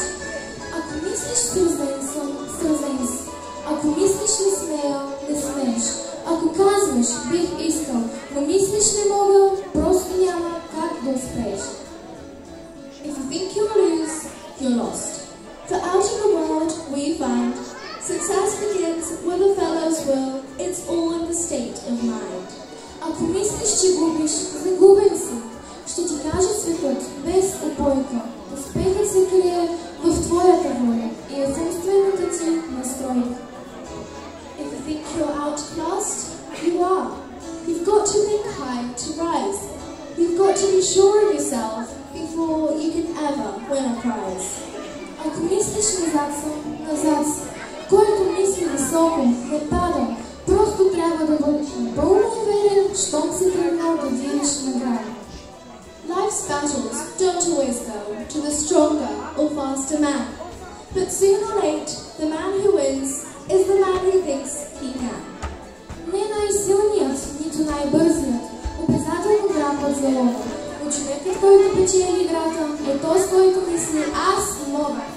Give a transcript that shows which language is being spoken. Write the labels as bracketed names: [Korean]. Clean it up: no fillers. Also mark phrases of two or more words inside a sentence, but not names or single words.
[Bulgarian] Ако мислиш сълзен съм, сълзен си. Ако мислиш не смея, не смееш. Ако казваш бих искал, но мислиш не мога, просто няма как да успееш. [English] If you think you'll lose, you're lost. For out in the world we find success begins with a fellow's will. It's all in the state of mind. [Bulgarian] Ако мислиш, че губиш, загубен си. Ще ти каже светът, без упойка. Успехът се крие в твоята воля и в умствената ти настройка. [English] If you think you're outclassed, you are. You've got to think high to rise. You've got to be sure of yourself before you can ever win a prize. [Bulgarian] Ако мислиш назад съм, назад си. Който мисли високо, не пада. Просто трябва да бъдеш напълно уверен, щом се тръгнал да видиш награда. [English] Life's battles don't always go to the stronger or faster man. But soon or late, the man who wins is the man who thinks he can. [Bulgarian] Не най-силният, нито най-бързият, обязателно грабва залога. Но човекът, който печели играта, е този, който мисли аз мога.